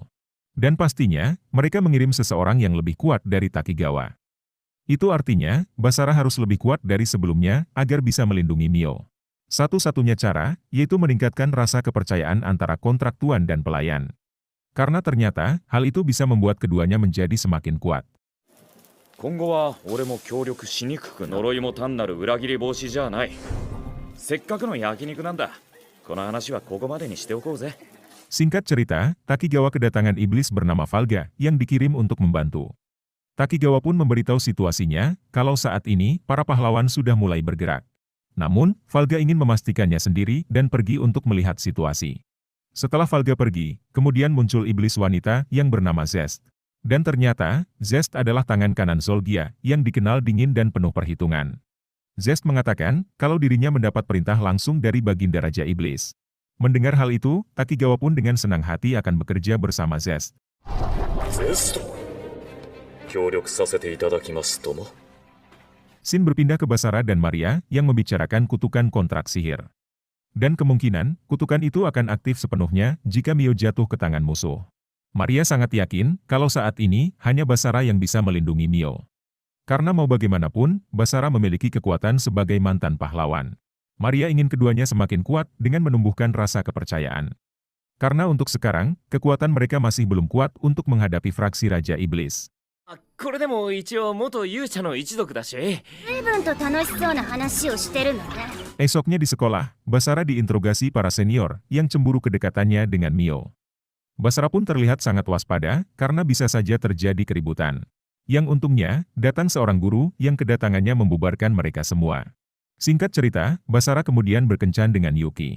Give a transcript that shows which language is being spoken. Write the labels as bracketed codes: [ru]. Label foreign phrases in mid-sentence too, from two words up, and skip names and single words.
[id] Dan pastinya, mereka mengirim seseorang yang lebih kuat dari Takigawa. Itu artinya, Basara harus lebih kuat dari sebelumnya agar bisa melindungi Mio. Satu-satunya cara, yaitu meningkatkan rasa kepercayaan antara kontraktuan dan pelayan. Karena ternyata, hal itu bisa membuat keduanya menjadi semakin kuat. [ja] 今後は俺も協力しにくくな。呪いも単なる裏切り防止じゃない。せっかくの焼肉なんだ。この話はここまでにしておこうぜ。 [id] Singkat cerita, Takigawa kedatangan iblis bernama Valga yang dikirim untuk membantu. Takigawa pun memberitahu situasinya kalau saat ini para pahlawan sudah mulai bergerak. Namun, Valga ingin memastikannya sendiri dan pergi untuk melihat situasi. Setelah Valga pergi, kemudian muncul iblis wanita yang bernama Zest. Dan ternyata, Zest adalah tangan kanan Zolgia yang dikenal dingin dan penuh perhitungan. Zest mengatakan kalau dirinya mendapat perintah langsung dari Baginda Raja Iblis. Mendengar hal itu, Takigawa pun dengan senang hati akan bekerja bersama Zest. [ja] ゼスト協力させていただきますとも。 [id] Shin berpindah ke Basara dan Maria yang membicarakan kutukan kontrak sihir. Dan kemungkinan, kutukan itu akan aktif sepenuhnya jika Mio jatuh ke tangan musuh. Maria sangat yakin kalau saat ini hanya Basara yang bisa melindungi Mio. Karena mau bagaimanapun, Basara memiliki kekuatan sebagai mantan pahlawan. Maria ingin keduanya semakin kuat dengan menumbuhkan rasa kepercayaan. Karena untuk sekarang, kekuatan mereka masih belum kuat untuk menghadapi fraksi Raja Iblis. [ja] これでも一応元勇者の一族だし。随分と楽しそうな話をしてるのね。 [id] Esoknya di sekolah, Basara diinterogasi para senior yang cemburu kedekatannya dengan Mio. Basara pun terlihat sangat waspada karena bisa saja terjadi keributan. Yang untungnya, datang seorang guru yang kedatangannya membubarkan mereka semua. Singkat cerita, Basara kemudian berkencan dengan Yuki.